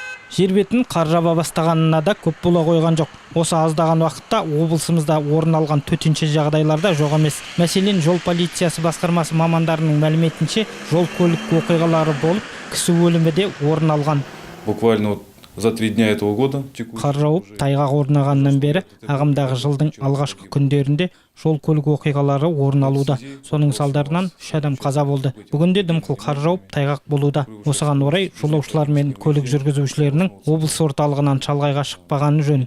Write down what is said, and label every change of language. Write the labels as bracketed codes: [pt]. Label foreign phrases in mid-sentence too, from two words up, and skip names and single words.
[kk] Жер бетін қар жаба бастағанына да көп бола қойған жоқ. Осы аздаған уақытта облысымызда орын алған төтенше жағдайларда жоқ емес. Мәселен, жол полициясы басқармасы мамандарының мәліметінше, жол көлік оқиғалары болып, кісі өлімі де орын алған. [ru] Буквально за 3 дня этого года [kk] қар жауып, тайғақ орнағаннан бері ағымдағы жылдың алғашқы күндерінде жол көлік оқиғалары орын алуда. Соның салдарынан 3 адам қаза болды. Бүгінде дымқыл қар жауып, тайғақ болуда. Осыған орай жолаушылар мен көлік жүргізушілерінің облыс орталығынан шалғайға шықпағаны жөн.